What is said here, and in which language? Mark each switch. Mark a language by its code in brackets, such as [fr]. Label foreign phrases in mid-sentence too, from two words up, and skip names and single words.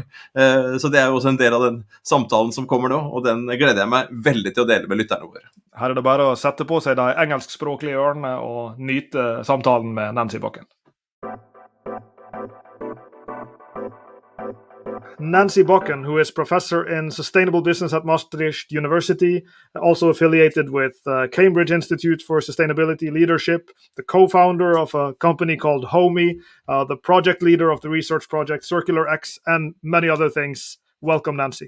[no] Så det er jo også en del av den samtalen som kommer nå, og den gleder jeg meg veldig til å dele med lytterne våre. Her er det bare å sette på seg de engelskspråklige ørene og nyte samtalen med Nancy Bocken. Nancy Bocken, [en] who is professor in sustainable business at Maastricht University, also affiliated with Cambridge Institute for Sustainability Leadership, the co-founder of a company called Homey, the project leader of the research project Circular X, and many other things. Welcome, Nancy.